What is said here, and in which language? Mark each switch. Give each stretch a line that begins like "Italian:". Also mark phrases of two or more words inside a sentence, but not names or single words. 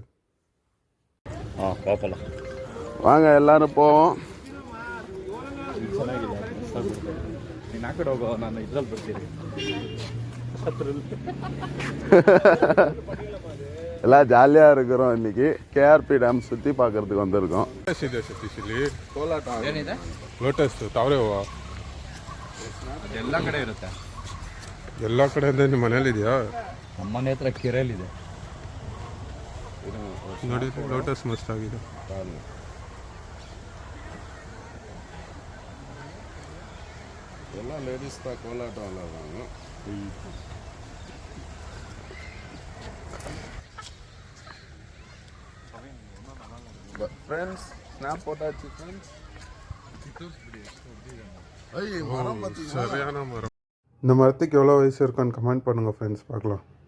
Tamil: பார்க்கலாம் வாங்க, எல்லாரும் போவோம். எல்லாம் ஜாலியாக இருக்கிறோம். இன்னைக்கு கேஆர்பி டேம் சுற்றி பார்க்கறதுக்கு வந்திருக்கோம்.
Kannada: ಲೋಟಸ್ ತಾವ್ರೇವಾ ಎಲ್ಲ ಕಡೆ ಇರುತ್ತೆ. ಎಲ್ಲ ಕಡೆಯಿಂದ ನಿಮ್ಮ ಮನೇಲಿದೆಯಾ? ನಮ್ಮ ಮನೆ ಹತ್ರ ಕೆರೆಯಲ್ಲಿದೆ ನೋಡಿ, ಲೋಟಸ್ ಮಸ್ತ್ ಆಗಿದೆ. ಎಲ್ಲ ಲೇಡೀಸ್ ಕೋಲಾಟ ಅಲ್ಲ.
Tamil: ஃப்ரெண்ட்ஸ் ஸ்னாப் போட்டாச்சு. ஃப்ரெண்ட்ஸ் சரியான மரம். இந்த மரத்துக்கு எவ்வளோ வயசு இருக்கான்னு கமெண்ட் பண்ணுங்கள் ஃப்ரெண்ட்ஸ், பார்க்கலாம்.